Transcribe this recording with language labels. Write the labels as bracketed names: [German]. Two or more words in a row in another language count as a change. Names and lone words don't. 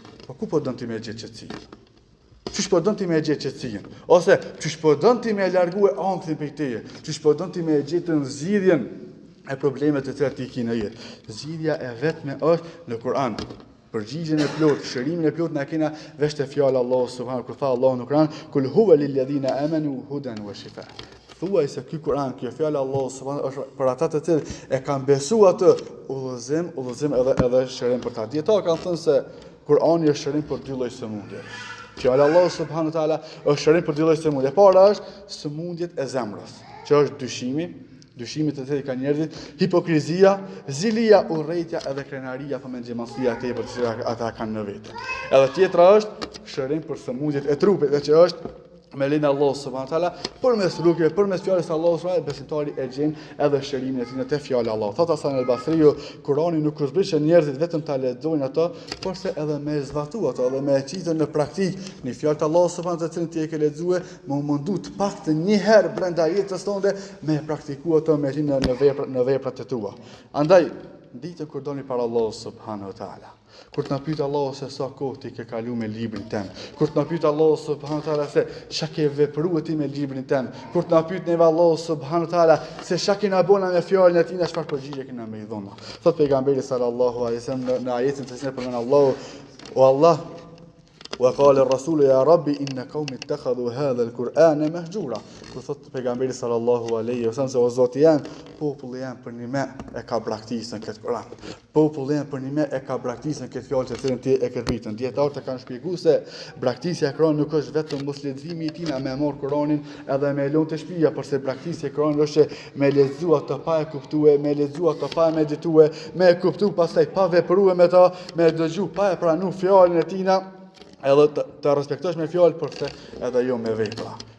[Albanian] Po ku po don ti me gjetë qetësinë? Çish po don ti me gjetë qetësinë? Ose çish po don ti me largue ankthin prej teje? Çish po don ti me gjetë zgjidhjen e problemeve të cilat ti ke në jetë? Zgjidhja e vetme është në Kur'an. Përgjigjen e plot, shërimin e plot na kena veç te fjala [Arabic] الله سبحانه [Albanian] kur tha Allahu në Kur'an, [Arabic] قل هو للذين آمنوا هدى وشفاء. [Albanian] Thuaj se ky Kur'an, kjo fjala [Arabic] الله سبحانه [Albanian] është për ata të cilët e kanë besuar atë udhëzim edhe shërim për ta. Dietar kanë thënë se Kur'ani është shërim për dy lloj sëmundje. Fjala [Arabic] الله سبحانه تعالى [Albanian] është shërim për dy lloj sëmundje. E para është sëmundjet e zemrës, që është dyshimi të cilit kanë njerëzit, hipokrizia, zilia, urrejtja edhe krenaria, me xhamasia tepër që ata kanë në vetë. Edhe tjetra është shërim për sëmundjet e trupit, dhe që është me lenin [Arabic] الله سبحانه وتعالى, [Albanian] përmes rrugëve, përmes fjalës së [Arabic] الله سبحانه [Albanian] besimtari e gjen edhe shërimin e tij në te fjala e Allahut. Thot Hasan al-Basriu, Kurani nuk uzbrit që njerëzit vetëm ta lexojnë ato, por se edhe me zbatu ato, edhe me qitë në praktikë në fjalët e [Arabic] الله سبحانه وتعالى [Albanian] që ti e ke lexuar, më mundu të paktën një herë brenda jetës tonë me praktikuar ato me në veprat e tua. Andaj ditën kur doni para [Arabic] الله سبحانه وتعالى, [Albanian] kur të na pyet Allahu se sa kohë ti ke kaluar me librin tëm, kur të na pyet [Arabic] الله سبحانه وتعالى [Albanian] se çka ke vepruar ti me librin tëm, kur të na pyet neve [Arabic] الله سبحانه وتعالى [Albanian] se çka kena bëna me fjalën e tij, çfarë përgjigje kena me i dhënë. [Arabic] Thot pejgamberi صلى الله عليه وسلم në ajetin se përmend Allahu, o Allah, وقال الرسول يا رب إن قومي اتخذوا هذا القرآن مهجورا. [Albanian] Kur thot pejgamberi [Arabic] صلى الله عليه وسلم [Albanian] se o Zoti jam, populli jam për një me e ka braktisën këtë Kur'an. Populli jam për një me e ka braktisën këtë fjalë të cilën ti e ke rritën. Dietarët e kanë shpjeguar se braktisja e Kur'anit nuk është vetëm mos leximi i tij me marr Kur'anin edhe me lënë të shtëpia, por se braktisja e Kur'anit është me lexuar të pa e kuptuar, me lexuar të pa e medituar, me e kuptuar pastaj pa vepruar me ta, me dëgjuar pa e pranuar fjalën e tij, edhe të respektosh me fjalë, por se edhe jo me vepra.